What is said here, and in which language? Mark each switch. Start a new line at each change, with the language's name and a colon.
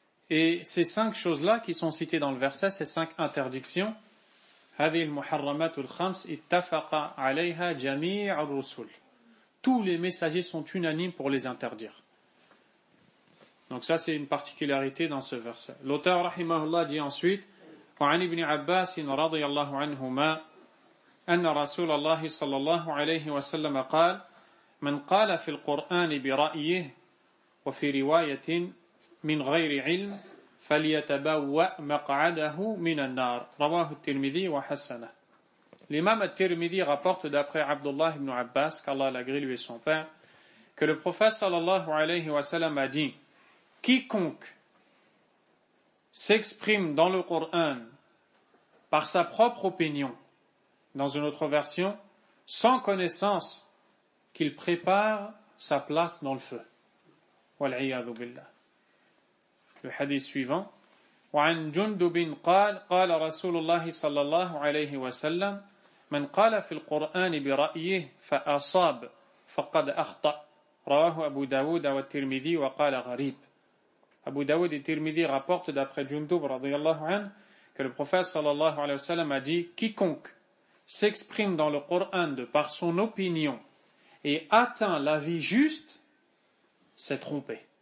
French: Et ces 5 choses-là qui sont citées dans le verset, ces 5 interdictions,
Arabic: هذه المحرمات الخمس اتفق عليها جميع الرسل.
French: Tous les messagers sont unanimes pour les interdire. Donc ça, c'est une particularité dans ce verset. L'auteur, rahimahullah, dit ensuite,
Arabic: وعن ابن عباس رضي الله عنهما أن رسول الله صلى الله عليه وسلم قال من قال في القرآن برأيه وفي رواية من غير علم فليتبوأ مقعده من النار رواه الترمذي وحسنه.
French: L'imam al-Tirmidhi rapporte d'après Abdullah ibn Abbas, qu'Allah l'agrée lui et son père, que le prophète sallallahu alayhi wa sallam a dit: quiconque s'exprime dans le Coran par sa propre opinion, dans une autre version, sans connaissance, qu'il prépare sa place dans le feu.
Arabic: Wal'iyadhu billah.
French: Le hadith suivant.
Arabic: وعن جندب قال قال رسول الله صلى الله عليه وسلم من قال في القرآن برأيه فأصاب فقد أخطأ رواه أبو داود والترمذي وقال غريب.
French: Abu Daoud et Tirmidhi rapportent d'après Jundub radiyallahu anhu que le prophète sallallahu alayhi wa sallam a dit: quiconque s'exprime dans le Coran de par son opinion et atteint la vie juste s'est trompé.